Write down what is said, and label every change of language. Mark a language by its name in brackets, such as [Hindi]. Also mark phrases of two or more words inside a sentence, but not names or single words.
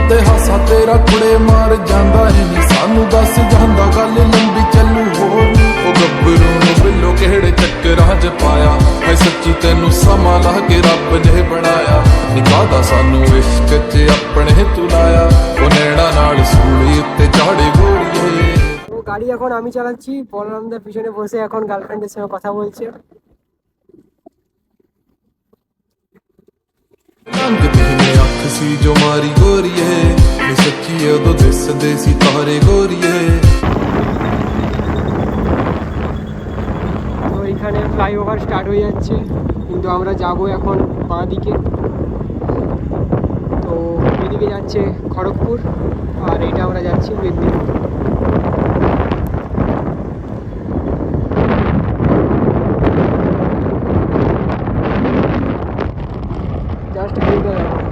[Punjabi] ਤੇ ਹਾਸਾ ਤੇਰਾ ਕੁੜੇ ਮਾਰ ਜਾਂਦਾ ਏ ਨੀ ਸਾਨੂੰ ਦੱਸ ਜਾਂਦਾ ਗੱਲ ਲੰਬੀ ਚੱਲੂ ਹੋਰ ਉਹ ਗੱਭਰੂ ਨੂੰ ਬਿੱਲੋ ਕਿਹੜੇ ਚੱਕਰਾਂ 'ਚ ਪਾਇਆ ਹਾਏ ਸੱਚੀ ਤੈਨੂੰ ਸਮਾਂ ਲਾ ਕੇ ਰੱਬ ਨੇ ਬਣਾਇਆ ਨਿਕਾਦਾ ਸਾਨੂੰ ਇਸ਼ਕ 'ਚ ਆਪਣੇ ਤੂੰ ਲਾਇਆ ਉਹ ਨੈਣਾ ਨਾਲ ਸੂਲੀ ਉੱਤੇ ਚਾੜੇ ਗੋਰੀਏ। [Bangla] তো গাড়ি এখন আমি চালাচ্ছি, বলরামদার পিছনে বসে এখন গার্লফ্রেন্ডের সঙ্গে কথা বলছে। [Punjabi] ਰੰਗ ਤੇਨੇ ਅੱਖ ਸੀ ਜੋ ਮਾਰੀ ਗੋਰੀਏ ਨੀ ਸੱਚੀ ਉਦੋਂ ਦਿਸਦੇ ਸੀ ਤਾਰੇ ਗੋਰੀਏ। [Bangla] তো এখানে ফ্লাইওভার স্টার্ট হয়ে যাচ্ছে, কিন্তু আমরা যাব এখন বাঁ দিকে। তো এদিকে যাচ্ছে খড়গপুর, আর এইটা আমরা যাচ্ছি মেদিনীপুর। জাস্ট ভিউটা দেখো।